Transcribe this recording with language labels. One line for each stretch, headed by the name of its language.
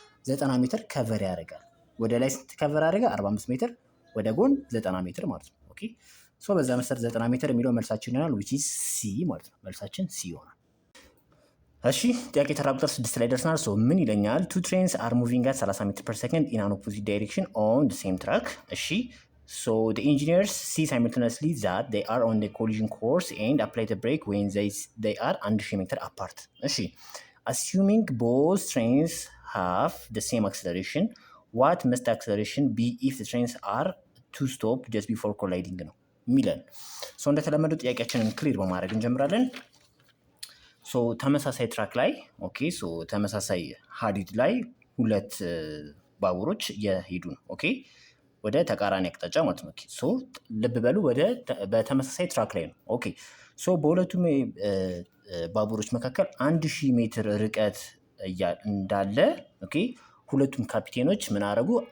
Amharic: 90 ሜትር ከቨር ያደርጋል። ወደ ላይ ስንት ከቨር ያደርጋ? 45 ሜትር፣ ወደ ጎን 90 ሜትር ማለት ነው። ኦኬ ሶ በዛ መሰረት 90 ሜትር የሚለው መልሳችን ይሆናል which is C ማለት ነው። መልሳችን C ይሆናል። እሺ ጥያቄ ተራ ቁጥር 6 ላይ ደርሰናል። ሶ ምን ይለኛል?
English: two trains are moving at 30 ሜትር per second in an opposite direction on the same track። እሺ so the engineers see simultaneously that they are on the collision course and apply the brake when they are 1000 meter apart። እሺ assuming both trains have the same acceleration, what must the acceleration be if the trains are to stop just before colliding
Amharic: ነው የሚለን። እንደተለመደው ጥያቄያችንን ክሊር በማድረግ እንጀምራለን። ተመሳሳይ ትራክ ላይ ኦኬ፣ ተመሳሳይ ሀዲድ ላይ ሁለት ባቡሮች እየሄዱ ነው። ኦኬ፣ ወደ ተቃራኒ አቅጣጫ ማለት ነው። ልብ በሉ በተመሳሳይ ትራክ ላይ ነው። ኦኬ፣ በሁለቱም ባቡሮች መካከል 1000 ሜትር ርቀት እንዳለ ኦኬ፣ ሁለቱም ካፒቴኖች ምን አደረጉ?